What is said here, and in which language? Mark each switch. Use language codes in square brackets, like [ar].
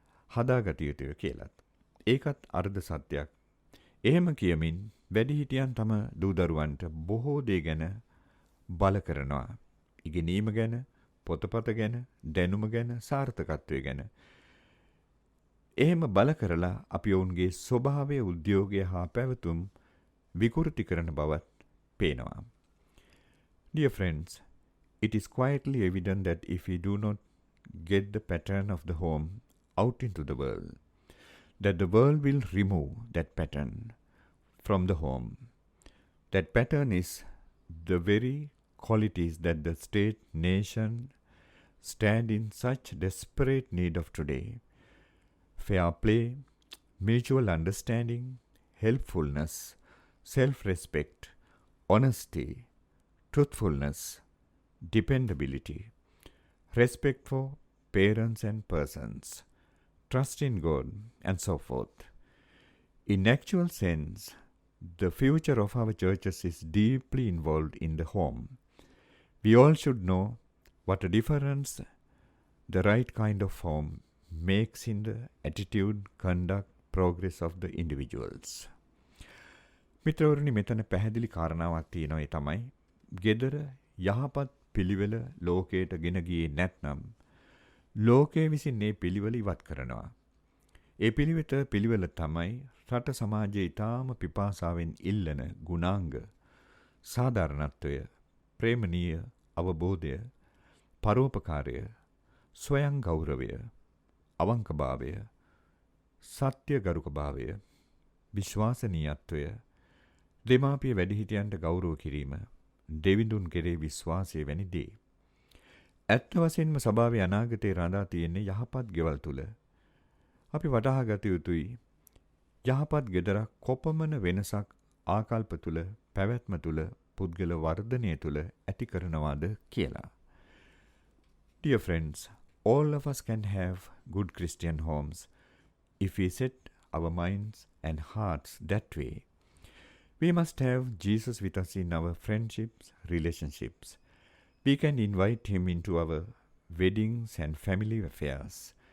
[si] හදාගත යුතුය කියලත්. ඒකත් අර්ධ සත්‍යයක්. එහෙම කියමින් වැඩිහිටියන් තම දූදරුවන්ට බොහෝ දේ ගැන බල කරනවා. ඉගෙනීම ගැන, පොතපත ගැන, දැනුම ගැන, සාර්ථකත්වය ගැන. එහෙම බල කරලා අපි ඔවුන්ගේ ස්වභාවය, උද්‍යෝගය හා පැවතුම් විකෘති කරන බවත් පේනවා. [en] Dear friends, it is quietly evident that if we do not get the pattern of the home out into the world, that the world will remove that pattern from the home. That pattern is the very qualities that the state, nation stand in such desperate need of today. Fair play, mutual understanding, helpfulness, self-respect, honesty, truthfulness, dependability, respect for parents and persons, trust in God, and so forth. In actual sense, the future of our churches is deeply involved in the home. We all should know what a difference the right kind of home makes in the attitude, conduct, progress of the individuals. [si] මිත්‍රවරුනි මෙතන පැහැදිලි කාරණාවක් තියෙනවා ඒ තමයි ගෙදර යහපත් පිළිවෙල ලෝකයට ගෙන ගියේ නැත්නම් ලෝකයේ විසින් මේ පිළිවෙල ඉවත් කරනවා. ඒ පිළිවෙල තමයි රට සමාජයේ ඊටාම පිපාසාවෙන් ඉල්ලන ගුණාංග, සාධාරණත්වය, ප්‍රේමණීය අවබෝධය, පරෝපකාරය, ස්වයං ගෞරවය, අවංකභාවය, සත්‍ය ගරුකභාවය, විශ්වාසනීයත්වය, දෙමාපිය වැඩිහිටියන්ට ගෞරව කිරීම, දෙවිඳුන් කෙරේ විශ්වාසය වැනි දේ. ඇත්ත වශයෙන්ම සභාවේ අනාගතේ රඳා තියෙන්නේ යහපත් ගෙවල් තුල. අපි වටහා ගත යුතුයි යහපත් ගෙදරක් කොපමණ වෙනසක් ආකල්ප තුල, පැවැත්ම තුල, පුද්ගල වර්ධනය තුල ඇති කරනවාද කියලා. [en] Dear friends, all of us can have good Christian homes if we set our minds and hearts that way. We must have Jesus with us in our friendships, relationships. We can invite him into our weddings and family affairs.